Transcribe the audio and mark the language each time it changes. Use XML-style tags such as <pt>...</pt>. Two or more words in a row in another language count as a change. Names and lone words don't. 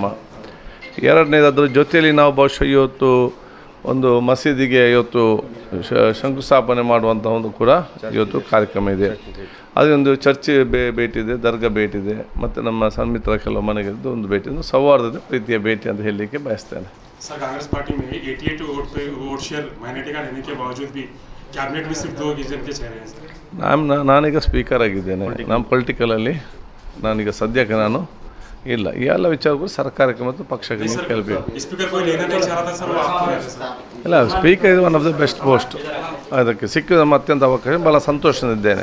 <kn>ಎರಡನೇದು ಅದರ ಜೊತೆಯಲ್ಲಿ ನಾವು ಬಹುಶಃ ಇವತ್ತು ಒಂದು ಮಸೀದಿಗೆ ಇವತ್ತು ಶಂಕುಸ್ಥಾಪನೆ ಮಾಡುವಂಥ ಒಂದು ಕೂಡ ಇವತ್ತು ಕಾರ್ಯಕ್ರಮ ಇದೆ. ಅದೊಂದು ಚರ್ಚ್ ಭೇಟಿ ಇದೆ, ದರ್ಗಾ ಭೇಟಿ ಇದೆ, ಮತ್ತು ನಮ್ಮ ಸನ್ಮಿತ್ರ ಕೆಲವು ಮನೆಗೆ ಒಂದು ಭೇಟಿ, ಒಂದು ಸೌಹಾರ್ದದ ಪ್ರೀತಿಯ ಭೇಟಿ ಅಂತ ಹೇಳಲಿಕ್ಕೆ ಬಯಸ್ತೇನೆ.</kn> <hi>सर कांग्रेस पार्टी में 88</hi> <en>vote share minority</en> <hi>का रहने के बावजूद भी कैबिनेट में सिर्फ 2 रीजन के चेहरे हैं सर.</hi> <kn>ನಾನೀಗ ಸ್ಪೀಕರ್ ಆಗಿದ್ದೇನೆ. ನಮ್ಮ ಪೊಲಿಟಿಕಲಲ್ಲಿ ನಾನೀಗ ಸದ್ಯಕ್ಕೆ ನಾನು ಇಲ್ಲ. ಈ ಎಲ್ಲ ವಿಚಾರಗಳು ಸರ್ಕಾರಕ್ಕೆ ಮತ್ತು ಪಕ್ಷಕ್ಕೆ ಕೇಳಬೇಕು. ಇಲ್ಲ, ಸ್ಪೀಕರ್ ಇದು</kn> <en>one of the best post.</en> <kn>ಅದಕ್ಕೆ ಸಿಕ್ಕಿದ ಅತ್ಯಂತ ಅವಕಾಶ ಭಾಳ ಸಂತೋಷದಿದ್ದೇನೆ.</kn>